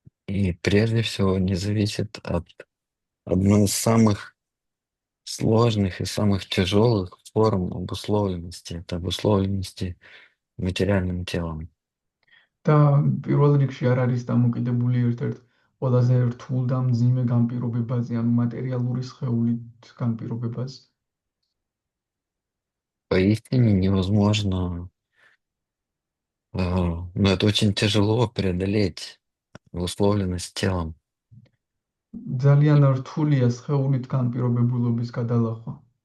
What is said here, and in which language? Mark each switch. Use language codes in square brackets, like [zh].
[ru] И прежде всего не зависит от одной из самых сложных и самых тяжелых форм обусловленности. Это обусловленности материальным телом. [ka] და პირველ რიგში არ არის დამოკიდებული ერთ-ერთ ყველაზე რთულ და მძიმე განპირობებაზე, ანუ მატერიალური სხეულით განპირობებაზე. [ru] Поистине невозможно, но это очень тяжело преодолеть обусловленность телом. [ka] ძალიან რთულია სხეულით განპირობებულობის გადალახვა.